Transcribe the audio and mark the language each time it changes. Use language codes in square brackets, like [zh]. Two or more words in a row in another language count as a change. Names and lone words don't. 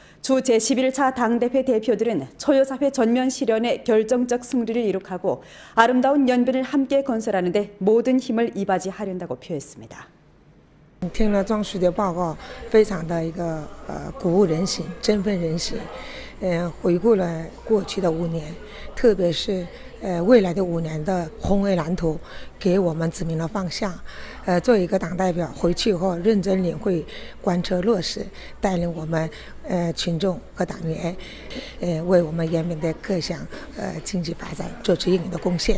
[ko] 주 제11차 당대회 대표들은 초여사회 전면 실현에 결정적 승리를 이룩하고 아름다운 연변을 함께 건설하는 데 모든 힘을 이바지하려고 표했습니다. [zh] 听了庄书记的报告，非常的鼓舞人心、振奋人心。回顾了过去的5年，特别是未来的5年的宏伟蓝图，给我们指明了方向。作为一个党代表，回去以后认真领会、贯彻落实，带领我们群众和党员，为我们延边的各项经济发展做出应有的贡献。